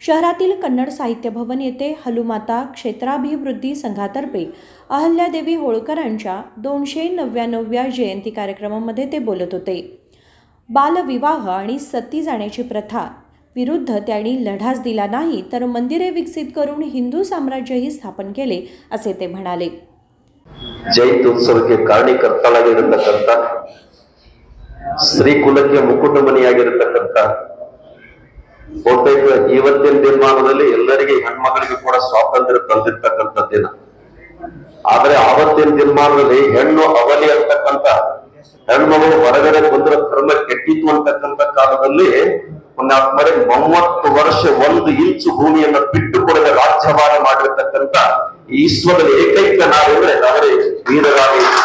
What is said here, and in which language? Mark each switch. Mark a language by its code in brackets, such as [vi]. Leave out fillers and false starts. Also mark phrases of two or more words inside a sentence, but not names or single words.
[mr] शहरातील कन्नड साहित्य भवन येथे हलुमाता क्षेत्राभिवृद्धी संघातर्फे अहल्यादेवी होळकरांच्या 299व्या जयंती कार्यक्रमामध्ये ते बोलत होते. बालविवाह आणि सती जाण्याची प्रथा विरुद्ध त्यांनी लढाच दिला नाही तर मंदिरे विकसित करून हिंदू साम्राज्यही स्थापन केले असे ते म्हणाले. [kn] ಜಯಂತಿ ಉತ್ಸವಕ್ಕೆ ಕಾರಣೀಕರ್ತಳಾಗಿರತಕ್ಕಂಥ ಸ್ತ್ರೀ ಕುಲಕ್ಕೆ ಮುಕುಟಮಣಿಯಾಗಿರತಕ್ಕಂಥ ಬಹುತೇಕ ಇವತ್ತಿನ ದಿನಮಾನದಲ್ಲಿ ಎಲ್ಲರಿಗೆ ಹೆಣ್ಮಗಳಿಗೆ ಕೂಡ ಸ್ವಾತಂತ್ರ್ಯ ತಂದಿರ್ತಕ್ಕಂಥ ದಿನ. ಆದ್ರೆ ಆವತ್ತಿನ ದಿನಮಾನದಲ್ಲಿ ಹೆಣ್ಣು ಅವಲಿ ಅಂತಕ್ಕಂಥ ಹೆಣ್ಮಗಳು ಹೊರಗಡೆ ಬಂದ್ರೆ ಧರ್ಮ ಕೆಟ್ಟಿತ್ತು ಅಂತಕ್ಕಂಥ ಕಾಲದಲ್ಲಿ 30 ವರ್ಷ 1 ಇಂಚು ಭೂಮಿಯನ್ನ ಬಿಟ್ಟು ಕೊಡದೆ ರಾಜ್ಯಭಾರ ಮಾಡಿರ್ತಕ್ಕಂಥ ಈಶ್ವರದ ಏಕೈಕ ನಾವೆಂದ್ರೆ ಅವರೇ ವೀರರಾಣಿ